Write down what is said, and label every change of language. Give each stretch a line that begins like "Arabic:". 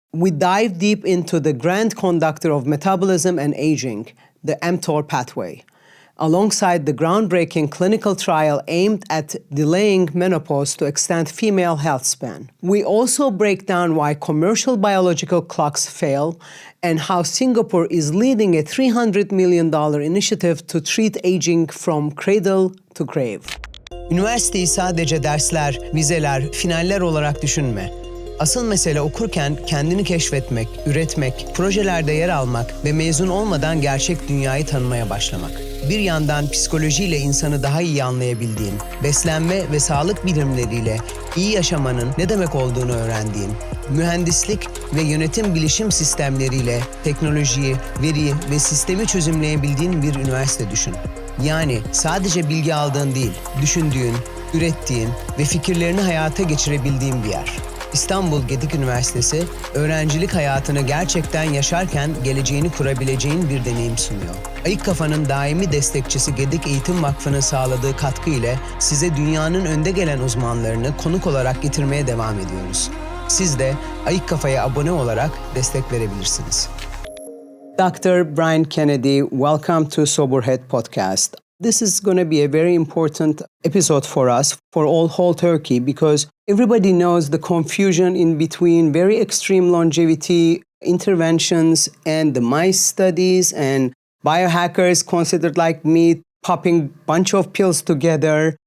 English: We dive deep into the grand conductor of metabolism and aging, the mTOR pathway, alongside the groundbreaking clinical trial aimed at delaying menopause to extend female health span. We also break down why commercial biological clocks fail and how Singapore is leading a $300 million initiative to treat aging from cradle to grave.
Turkish: Üniversiteyi sadece dersler, vizeler, finaller olarak düşünme. Asıl mesele okurken kendini keşfetmek, üretmek, projelerde yer almak ve mezun olmadan gerçek dünyayı tanımaya başlamak. Bir yandan psikolojiyle insanı daha iyi anlayabildiğin, beslenme ve sağlık bilimleriyle iyi yaşamanın ne demek olduğunu öğrendiğin, mühendislik ve yönetim bilişim sistemleriyle teknolojiyi, veriyi ve sistemi çözümleyebildiğin bir üniversite düşün. Yani sadece bilgi aldığın değil, düşündüğün, ürettiğin ve fikirlerini hayata geçirebildiğin bir yer. İstanbul Gedik Üniversitesi, öğrencilik hayatını gerçekten yaşarken geleceğini kurabileceğin bir deneyim sunuyor. Ayık Kafa'nın daimi destekçisi Gedik Eğitim Vakfı'nın sağladığı katkı ile size dünyanın önde gelen uzmanlarını konuk olarak getirmeye devam ediyoruz. Siz de Ayık Kafa'ya abone olarak destek verebilirsiniz.
English: Dr. Brian Kennedy, welcome to Soberhead Podcast. This is going to be a very important episode for us, for whole Turkey, because everybody knows the confusion in between very extreme longevity interventions and the mice studies and biohackers considered like me popping bunch of pills together.